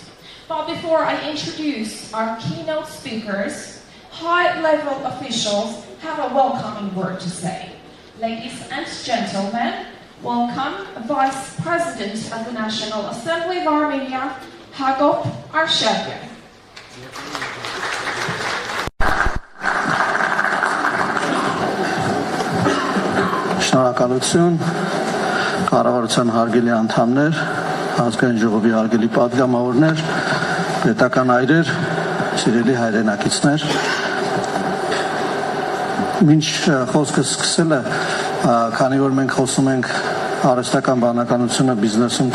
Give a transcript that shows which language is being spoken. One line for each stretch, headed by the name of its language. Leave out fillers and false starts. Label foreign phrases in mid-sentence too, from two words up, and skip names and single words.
English: But before I introduce our keynote speakers, high-level officials have a welcoming word to say. Ladies and gentlemen, welcome Vice President of the National Assembly of Armenia, Hagop Arshakian.
Armenian: Շնորհակալություն, կառավարության հարգելի անդամներ, ազգային ժողովի հարգելի պատգամավորներ, պետական այրեր, սիրելի հայրենակիցներ։ Մինչ խոսքս սկսելը, քանի որ մենք խոսում ենք արհեստական բանականությունը բիզնեսում